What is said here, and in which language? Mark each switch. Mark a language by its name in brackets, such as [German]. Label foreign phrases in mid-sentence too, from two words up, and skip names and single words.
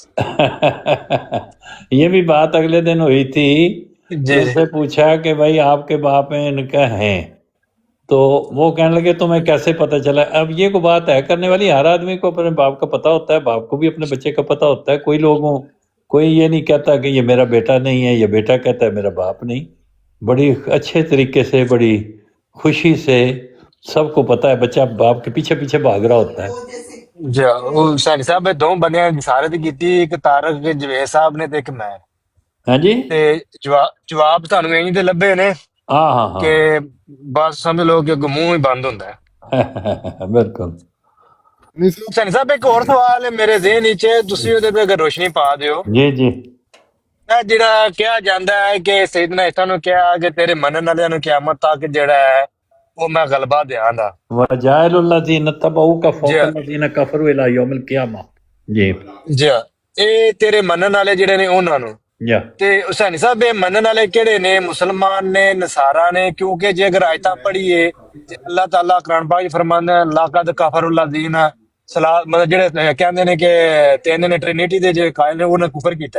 [Urdu] یہ بھی بات اگلے دن ہوئی تھی. اس سے پوچھا کہ بھائی آپ کے باپ ان کا ہیں، تو وہ کہنے لگے تمہیں کیسے پتہ چلا. اب یہ کوئی بات ہے کرنے والی، ہر آدمی کو اپنے باپ کا پتہ ہوتا ہے، باپ کو بھی اپنے بچے کا پتہ ہوتا ہے. کوئی لوگوں کوئی یہ نہیں کہتا کہ یہ میرا بیٹا نہیں ہے، یہ بیٹا کہتا ہے میرا باپ نہیں. بڑی اچھے طریقے سے، بڑی خوشی سے، سب کو پتہ ہے بچہ باپ کے پیچھے پیچھے بھاگ رہا ہوتا ہے. [Punjabi] जी ਉਹ ਸੈਣੀ ਸਾਹਿਬ ਇਹ ਦੋ ਬੰਦਿਆਂ ਦੀ ਸਾਰੇ ਦੀ ਕੀਤੀ, ਇੱਕ ਤਾਰਕ ਜਵੇਦ ਸਾਹਿਬ ਨੇ ਤੇ ਇੱਕ ਮੈਂ। [Urdu] ہاں جی, [Punjabi] ਤੇ ਜਵਾਬ ਤੁਹਾਨੂੰ ਇੰਜ ਦੇ ਲੱਭੇ ਨੇ [Urdu] ہاں ہاں ہاں. [Punjabi] ਕਿ ਬਸ ਸਮਝ ਲਓ ਕਿ ਅੱਗੋਂ ਮੂੰਹ ਹੀ ਬੰਦ ਹੁੰਦਾ ਹੈ। [Urdu] बिल्कुल। [Punjabi] ਨਹੀਂ ਸਰ ਸੈਣੀ ਸਾਹਿਬ ਇੱਕ ਹੋਰ ਸਵਾਲ ਹੈ ਮੇਰੇ ਜ਼ਿਹਨ ਵਿੱਚ, ਤੁਸੀਂ ਉਹਦੇ ਤੇ ਅਗਰ ਰੋਸ਼ਨੀ ਪਾ ਦਿਓ। [Urdu] جی جی. [Punjabi] ਇਹ ਜਿਹੜਾ ਕਿਹਾ ਜਾਂਦਾ ਹੈ ਕਿ ਸੈਯਦਨਾ ਈਸਾ ਨੂੰ ਕਿਹਾ ਕਿ ਤੇਰੇ ਮੰਨਣ ਵਾਲਿਆਂ ਨੂੰ ਕਿਆਮਤ ਤੱਕ ਜਿਹੜਾ ਹੈ ਉਹ ਮੈਂ ਗਲਬਾ ਦਿਆਂਗਾ। [Arabic] وجاعل الذين اتبعوك [Punjabi] ਜੀ [Arabic] فوق الذين كفروا إلى يوم القيامة. [Urdu] जी [Punjabi] ਜੀ ਇਹ ਤੇਰੇ ਮੰਨਣ ਵਾਲੇ ਜਿਹੜੇ ਨੇ ਉਹਨਾਂ ਨੂੰ, या ਤੇ ਹੁਸੈਨੀ ਸਾਹਿਬ ਇਹ ਮੰਨਣ ਵਾਲੇ ਕਿਹੜੇ ਨੇ? ਮੁਸਲਮਾਨ ਨੇ, ਨਸਾਰਾ ਨੇ? ਕਿਉਂਕਿ ਜੇ ਅਗਰ ਆਇਤਾਂ ਪੜ੍ਹੀਏ ਤੇ ਅੱਲਾਹ ਤਾਲਾ ਕੁਰਾਨ ਪਾਕ 'ਚ ਫਰਮਾਉਂਦਾ ਹੈ [Arabic] لقد كفر الذين ثالث, [Punjabi] ਮਤਲਬ ਜਿਹੜੇ ਕਹਿੰਦੇ ਨੇ ਕਿ ਤਿੰਨ ਨੇ ਟ੍ਰਿਨਿਟੀ ਦੇ ਜੇ ਕਾਇਲ ਨੇ ਉਹਨਾਂ ਕੁਫਰ ਕੀਤਾ ਹੈ।